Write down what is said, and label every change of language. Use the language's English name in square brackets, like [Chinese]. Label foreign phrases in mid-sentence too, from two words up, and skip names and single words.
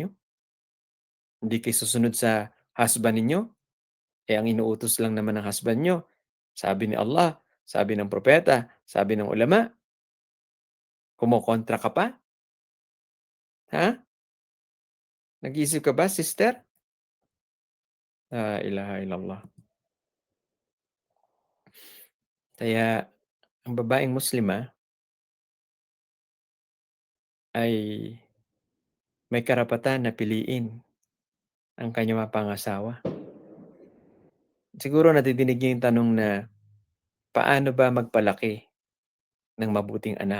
[Filipino] Hindi kayo susunod sa husband ninyo? Eh, ang inuutos lang naman ng husband niyo, sabi ni Allah, sabi ng propeta, sabi ng ulama, kumokontra ka pa? Ha? Nag-iisip ka ba, sister? [Arabic] La ilaha illallah. [Filipino] Kaya ang babaeng Muslima ay may karapatan na piliin ang kanyang mapangasawa. Siguro nadidinig niyo yung tanong na, paano ba magpalaki ng mabuting anak?